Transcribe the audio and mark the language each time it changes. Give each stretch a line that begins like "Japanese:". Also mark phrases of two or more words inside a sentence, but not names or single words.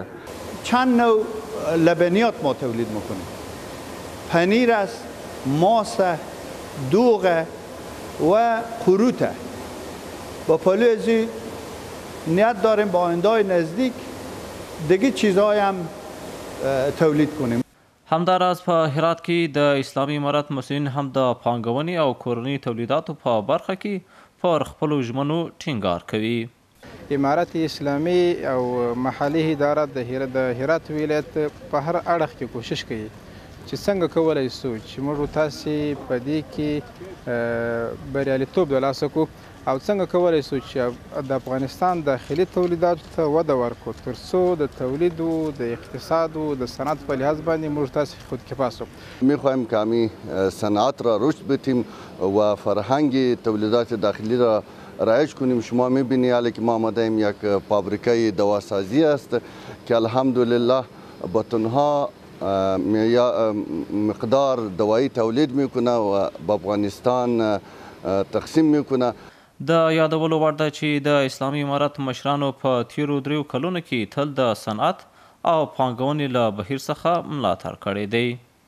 Persian: چند نوع لبنیات ما تولید میکنیم، پنیر است، ماست، دوغ و قروت. با پلوی از نیت داریم با آینده‌های نزدیک دیگه چیزهای هم تولید کنیم.
Pashto: همداراز په هرات کې د اسلامي امارت مسؤلین هم د پانګونې او کورني تولیداتو په برخه کې پر خپلو ژمنو ټینګار کوي. امارت اسلامي او محلي اداره د هرات ولایت په هر اړخ کې کوشش کوي چې څنګه کولی شو چې موږ تاسې په دې کې بریالیتوب ترلاسه کړو او څنګه کولی شو چې د افغانستان داخلي تولیداتو ته وده ورکړو تر څو د تولیدو د اقتصادو د صنعت په لحاظ باندې موږ تاسې خودکفا شو.
Persian: میخواهیم که همین صنعت را رشد بدیم و فرهنگ تولیدات داخلی را رایج کنیم. شما میبینید حالا که ما آمده ایم یک فابریکه دواسازی است که الحمدلله با تنها مقدار دوایی تولید میکنه و به افغانستان تقسیم میکنه.
Pashto: د یادولو وړ ده چې د اسلامي امارت مشرانو په تیرو 3 کلونو کې تل د صنعت او پانګونې له بهیر څخه ملاتړ کړی دی.